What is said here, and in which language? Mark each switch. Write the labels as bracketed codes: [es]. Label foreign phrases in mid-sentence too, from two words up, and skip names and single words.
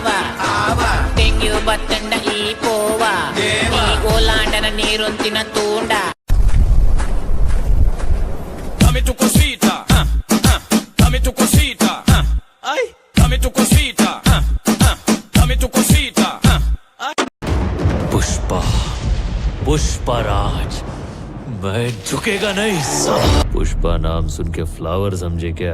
[tcy] ಡೆಂಗ್ಯೂ ಬತ್ತಂಡ ಈ ಪೋವ ಈ ಓಲಾಂಡನ ನೀರೊಂತಿನ ತೂಂಡ. [es] Dame tu cosita, dame tu cosita, ay, dame tu cosita, dame tu cosita. [hi] पुष्पा पुष्पराज, मैं झुकेगा नहीं साला. पुष्पा नाम सुन के फ्लावर समझे क्या?